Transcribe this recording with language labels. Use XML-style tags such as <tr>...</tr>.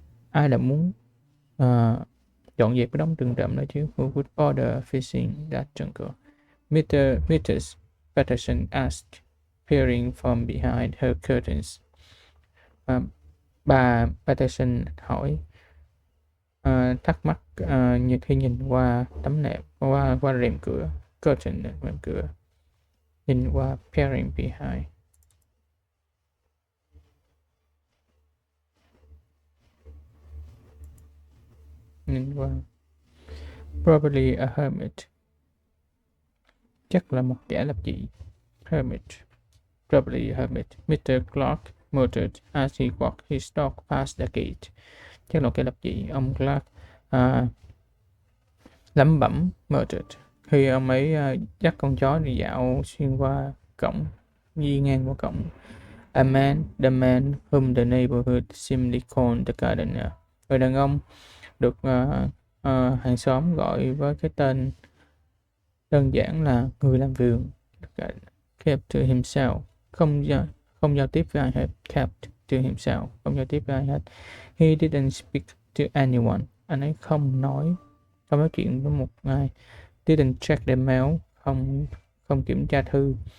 <vi>Ai lại muốn dọn dẹp cái đống rừng rậm đó chứ?</vi> <en>Who would bother fishing that jungle? Mrs. Patterson asked, peering from behind her curtains.</en> <vi>Bà Patterson hỏi, thắc mắc khi nhìn qua tấm nệm, qua rèm cửa. Curtain, rèm cửa. Nhìn qua,</vi> <en>peering behind.</en> <vi>Nhìn qua.</vi> <en>Probably a hermit.</en> <vi>Chắc là một kẻ lập dị.</vi> <en>Hermit. Probably a hermit. Mr. Clark muttered as he walked his dog past the gate.</en> <vi>Chắc là một kẻ lập dị. Ông Clark lẩm bẩm, muttered, khi ông ấy dắt con chó đi dạo xuyên qua cổng, đi ngang qua cổng.</vi> <en>The man whom the neighborhood simply called the gardener.</en> <vi>Người đàn ông được hàng xóm gọi với cái tên đơn giản là người làm vườn.</vi> <en>Kept to himself,</en> <vi>không giao tiếp với ai hết.</vi> <en>Kept to himself,</en> <vi>không giao tiếp với ai hết.</vi> <en>He didn't speak to anyone.</en> <vi>Anh ấy không nói chuyện với một ai.</vi> <en>Didn't check the mail,</en> <vi>không kiểm tra thư.</vi>